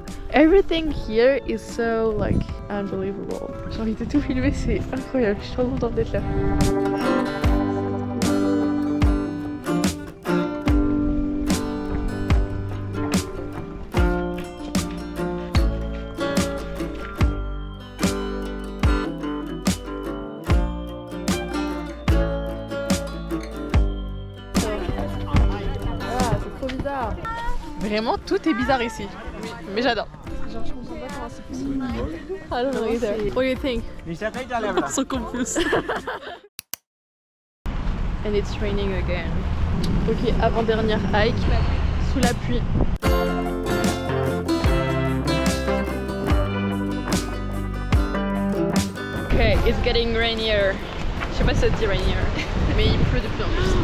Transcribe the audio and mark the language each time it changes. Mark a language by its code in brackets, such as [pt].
[en] Everything here is so like unbelievable. [fr] J'ai envie de tout filmer, c'est incroyable. Je suis trop contente d'être là. Vraiment, tout est bizarre ici. Oui, mais j'adore. Genre, je comprends pas comment c'est possible. [en] I don't know either. What do you think? I'm so confused. and it's raining again. [fr] Ok, avant-dernière hike, sous la pluie. [en] Ok, it's getting rainier. [fr] Je sais pas si ça dit rainier, mais il pleut de plus en plus.